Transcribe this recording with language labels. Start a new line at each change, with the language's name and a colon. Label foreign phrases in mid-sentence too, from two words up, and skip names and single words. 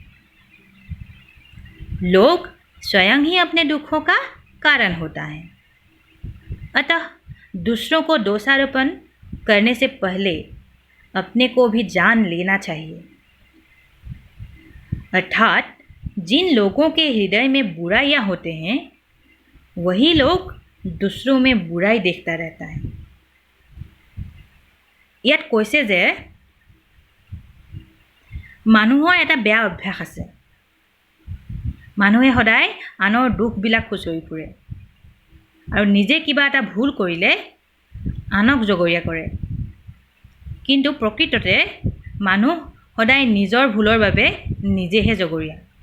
Hindi: लोग स्वयं ही अपने दुखों का कारण होता है, अतः दूसरों को दोषारोपण करने से पहले अपने को भी जान लेना चाहिए। अर्थात जिन लोगों के हृदय में बुराइयां होते हैं, वही लोग दूसरों में बुराई देखता रहता है।
Assamese: ইয়াত কৈছে যে মানুহৰ এটা বেয়া অভ্যাস আছে। মানুহে সদায় আনৰ দুখবিলাক খুচৰি ফুৰে আৰু নিজে কিবা এটা ভুল কৰিলে আনক জগৰীয়া কৰে, কিন্তু প্ৰকৃততে মানুহ সদায় নিজৰ ভুলৰ বাবে নিজেহে জগৰীয়া।